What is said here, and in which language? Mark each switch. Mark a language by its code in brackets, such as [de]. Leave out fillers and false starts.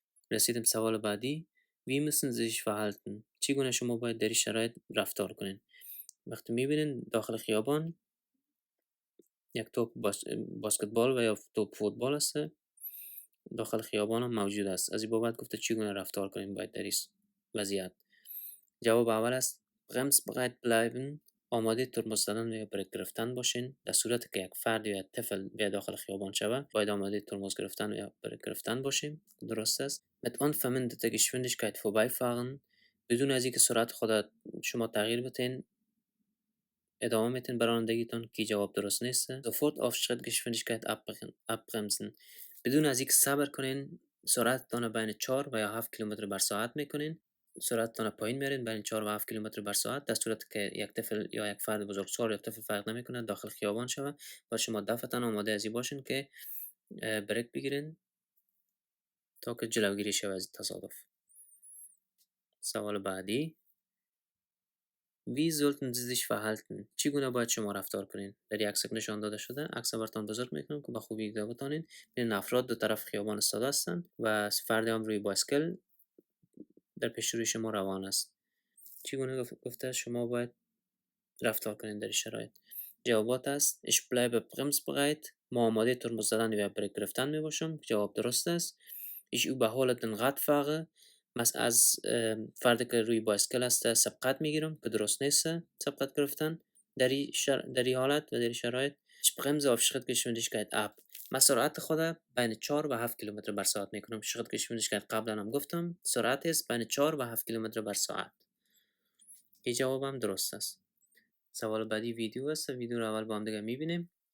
[fa] رسیدیم سوال بعدی. [de] Wie müssen Sie sich verhalten؟ [fa] چگونه شما باید در این شرایط رفتار کنین؟ وقتی میبینین داخل خیابان یک توپ باسکتبال و یا توپ فوتبال است، داخل خیابان هم موجود است. از این بابت گفته چگونه رفتار کنین باید در این وضعیت. جواب اول است [de] bremsbereit bleiben. [fa] آماده ترمز زدن و یا بریک گرفتن باشین. در صورتی که یک فرد یا طفل به داخل خیابان شود باید آماده ترمز گرفتن و یا بریک گرفتن باشیم. درست است. [de] mit unverminderter Geschwindigkeit vorbeifahren. [fa] بدون از اینکه سرعت خود شما تغییر بدین ادامه میتین به رانندگیتون که جواب درست نیست. [de] sofort auf Schrittgeschwindigkeit abbremsen. [fa] بدون از اینکه صبر کنین سرعتتان بین 4 و یا 7 کیلومتر بر ساعت میکنین. سرعتتان پایین میارین بین 4 و 7 کیلومتر بر ساعت در صورتی که یک طفل یا یک فرد بزرگسال یا طفل فرق نمیکنه داخل خیابان شود و شما دفعتان آماده ازی باشین که بریک بگیرین تا که جلوگیری شود از تصادف. سوال بعدی [de] Wie sollten Sie sich verhalten؟ [fa] چگونه باید شما رفتار کنین؟ در یک عکس نشان داده شده. عکس براتون بزرگ میکنم که با خوبی دیده بتونین. این افراد دو طرف خیابان ایستاده هستند و فرد هم روی بایسکل در پیش روی شما روان است. چگونه گفته شما باید رفتار کنین در این شرایط؟ جوابات است [de] Ich bleibe bremsbereit. [fa] ما آماده ترمز زدن و بریک گرفتن می باشم. جواب درست است. [de] Ich überhole den Radfahrer. [fa] از فردی که روی بایسکل است سبقت میگیرم که درست نیست سبقت گرفتن در این حالت و در این شرایط. [de] Ich bremse auf Schrittgeschwindigkeit ab. [fa] من سرعت خود بین 4 و 7 کیلومتر بر ساعت میکنم. Schrittgeschwindigkeit قبلا هم گفتم سرعت است بین 4 و 7 کیلومتر بر ساعت. این جوابم درست است. سوال بعدی ویدیو است. ویدیو رو اول با هم دیگه میبینیم.